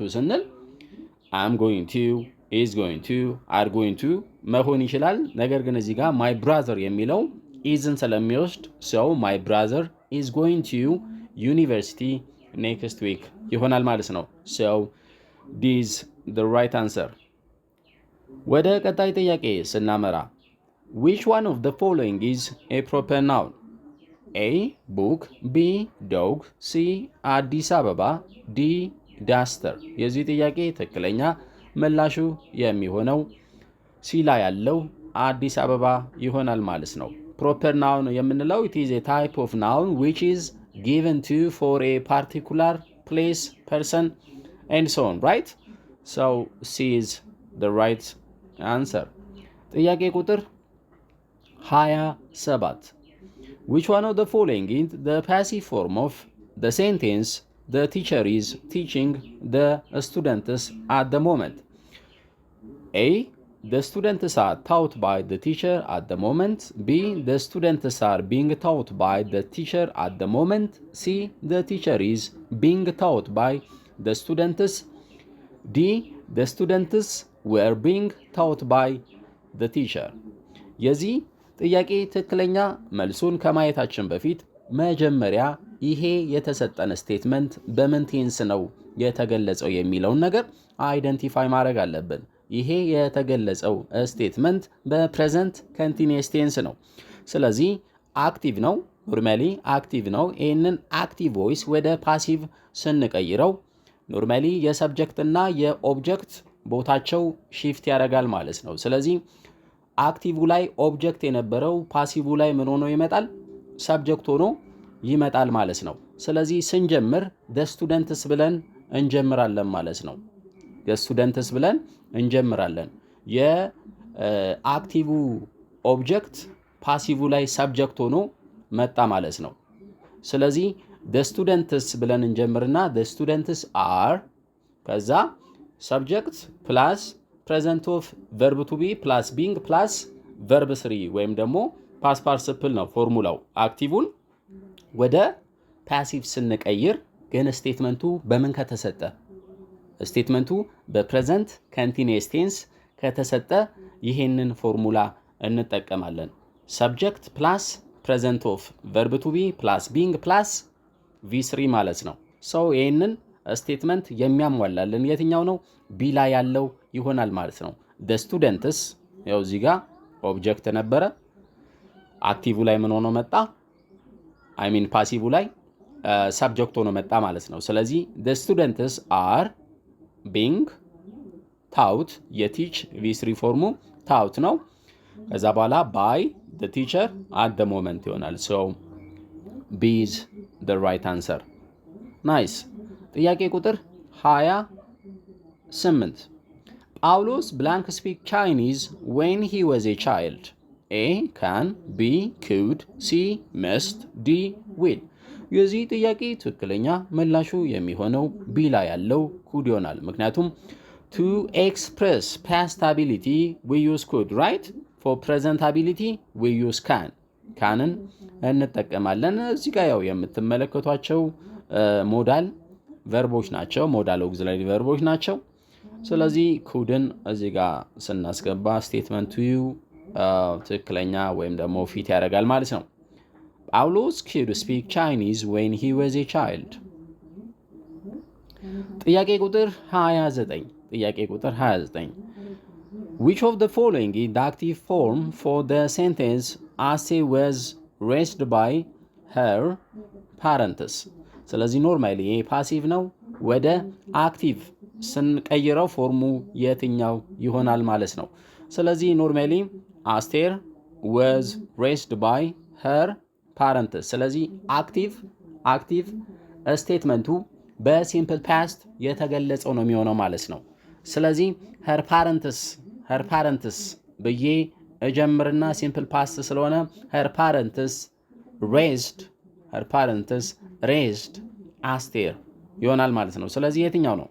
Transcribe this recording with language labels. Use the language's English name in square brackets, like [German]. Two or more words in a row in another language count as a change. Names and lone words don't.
[Amharic] ስንል [English] I'm going to፣ is going to፣ are going to [Amharic] መሆን ይችላል። ነገር ግን እዚህ ጋር [English] my brother [Amharic] የሚለው ኢዝን ስለሚወስድ ሰው [English] my brother is going to university next week [Amharic] ይሆናል ማለት ነው። ሰው [English] this the right answer። [Amharic] ወደ ቀጣይ ጥያቄ ስናመራ [English] which one of the following is a proper noun? A book, B dog፣ [Amharic] ሲ አዲስ አበባ፣ [English] D duster። [Amharic] የዚህ ጥያቄ ትክክለኛ ምላሹ የሚሆነው ሲ ላይ ያለው አዲስ አበባ ይሆናል ማለት ነው። [English] proper noun [Amharic] የምንለው [English] it is a type of noun which is given to for a particular place, person and so on, right? So C is the right answer. [Amharic] ጥያቄ ቁጥር [English] 27 which one of the following is the passive form of the sentence the teacher is teaching the students at the moment? A the students are taught by the teacher at the moment. B the students are being taught by the teacher at the moment. C the teacher is being taught by the students. D the students were being taught by the teacher. [Amharic] የዚህ ጥያቄ ትክክለኛ መልሱን ከማየታችን በፊት መጀመሪያ ይሄ የተሰጠን ስቴትመንት በምን ቴንስ ነው የተገለጸው የሚለውን ነገር አይደንቲፋይ ማድረግ አለብን። ይሄ የተገለጸው ስቴትመንት [English] present continuous tense [Amharic] ነው። ስለዚህ አክቲቭ ነው፣ [English] normally active [Amharic] ነው። ይህንን [English] active voice [Amharic] ወደ ፓሲቭ ስንቀይረው ኖርማሊ የሰብጀክት እና የኦብጀክት ቦታቸው ሺፍት ያደርጋል ማለት ነው። ስለዚህ አክቲቭ ላይ ኦብጀክት የነበረው ፓሲቭ ላይ ምን ሆኖ ይመጣል? ሰብጀክት ሆኖ ይመጣል ማለት ነው። ስለዚህ ስንጀምር [English] the students [Amharic] ብለን እንጀምራለን ማለት ነው። [English] the students [Amharic] ብለን እንጀምራለን። የአክቲቭ ኦብጀክት ፓሲቭ ላይ ሰብጀክት ሆኖ መጣ ማለት ነው። ስለዚህ [English] the students [Amharic] ብለን እንጀምርና [English] the students are [Amharic] ከዛ [English] subject plus present of verb to be plus being plus verb three [Amharic] ወይም ደግሞ [English] past participle [Amharic] ነው ፎርሙላው። አክቲቭን ወደ ፓሲቭ ስንቀይር ግን ስቴትመንቱ በምን ከተሰጠ? ስቴትመንቱ [English] present continuous tense [Amharic] ከተሰጠ ይሄንን ፎርሙላ እንጠቀማለን። [English] subject plus present of verb to be plus being plus V3 [Amharic] ማለት ነው። ሰው ይሄንን ስቴትመንት የሚያሟላልን የትኛው ነው? ቢ ላይ ያለው ይሆናል ማለት ነው። [English] the students [Amharic] ያው እዚህ ጋር ኦብጀክት ነበረ፣ አክቲቭ ላይ ምን ሆኖ መጣ? [English] I mean passive ላይ ሰብጀክት [Amharic] ሆኖ መጣ ማለት ነው። ስለዚህ [English] the students are being taught የቲች ቪ3 ፎርሙ taught [Amharic] ነው። ከዛ በኋላ [English] by the teacher at the moment ይሆናል። so B is the right answer. nice. [Amharic] ጥያቄ ቁጥር [English] 28 ጳውሎስ blank speak Chinese when he was a child. A can, B could, C must, D will. [Amharic] የዚህ ጥያቄ ትክክለኛ ምላሹ የሚሆነው ቢ ላይ ያለው could ይሆናል። ምክንያቱም [English] to express past ability we use could, right? for present ability we use can. [Amharic] ካንን እንጠቀማለን። እዚህ ጋር ያው የምትመለከቷቸው [English] modal verbs [Amharic] ናቸው፣ [English] modal auxiliary verbs [Amharic] ናቸው። ስለዚህ ኩድን እዚህ ጋር ስናስገባ ስቴትመንቱ ትክክለኛ ወይም ደግሞ ፊት ያደርጋል ማለት ነው። ጳውሎስ [English] could speak Chinese when he was a child. [Amharic] ጥያቄ ቁጥር [English] 29 which of the following is the active form for the sentence Ase was raised by her parents? [Amharic] ስለዚህ ኖርማሊ ይሄ ፓሲቭ ነው። ወደ አክቲቭ ስንቀይረው ፎርሙ የትኛው ይሆናል ማለት ነው። ስለዚህ ኖርማሊ አስቴር [English] was raised by her parents። [Amharic] ስለዚህ አክቲቭ ስቴትመንቱ በሲምፕል ፓስት የተገለጸው ነው የሚሆነው ማለት ነው። ስለዚህ [English] her parents [Amharic] ብዬ እጀምርና ሲምፕል ፓስት ስለሆነ [English] her parents raised [Amharic] አስቴር ይሆናል ማለት ነው። ስለዚህ የትኛው ነው?